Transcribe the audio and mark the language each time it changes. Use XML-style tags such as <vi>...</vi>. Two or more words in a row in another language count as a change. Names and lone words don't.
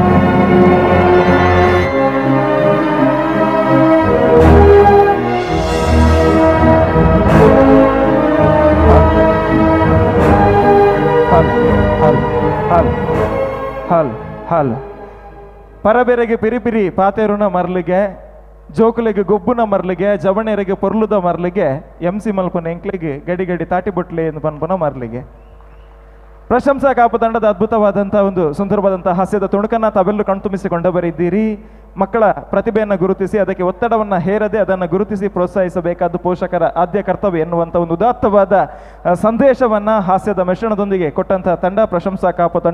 <tcy>ಹಲ್ ಪರಬೇರೆಗೆ ಪಿರಿಪಿರಿ ಪಾತೇರುನ ಮರ್ಲಿಗೆ ಜೋಕುಲೆಗೆ ಗೊಬ್ಬುನ ಮರ್ಲಿಗೆ ಜವಣೆರೆಗೆ ಪೊರ್ಲುದ ಮರ್ಲಿಗೆ ಎಂಸಿ ಮಲ್ಪನ ಎಂಕ್ಲಿಗೆ ಗಡಿ ಗಡಿ ತಾಟಿ ಬೊಟ್ಲೆ ಎಂದು ಪನ್ಪನ ಮರ್ಲಿಗೆ ಪ್ರಶಂಸಾ ಕಾಪು</tcy> <kn>ತಂಡದ ಅದ್ಭುತವಾದಂಥ ಒಂದು ಸುಂದರವಾದಂತಹ ಹಾಸ್ಯದ ತುಣುಕನ್ನ ತಾವೆಲ್ಲರೂ ಕಣ್ತುಂಬಿಸಿಕೊಂಡ ಬರಿದ್ದೀರಿ. ಮಕ್ಕಳ ಪ್ರತಿಭೆಯನ್ನು ಗುರುತಿಸಿ ಅದಕ್ಕೆ ಒತ್ತಡವನ್ನು ಹೇರದೆ ಅದನ್ನು ಗುರುತಿಸಿ ಪ್ರೋತ್ಸಾಹಿಸಬೇಕಾದ ಪೋಷಕರ ಆದ್ಯ ಕರ್ತವ್ಯ ಎನ್ನುವಂಥ ಒಂದು ಉದಾತ್ತವಾದ ಸಂದೇಶವನ್ನ ಹಾಸ್ಯದ ಮಿಶ್ರಣದೊಂದಿಗೆ ಕೊಟ್ಟಂತಹ ತಂಡ ಪ್ರಶಂಸಾ ಕಾಪು ತಂಡ.</kn>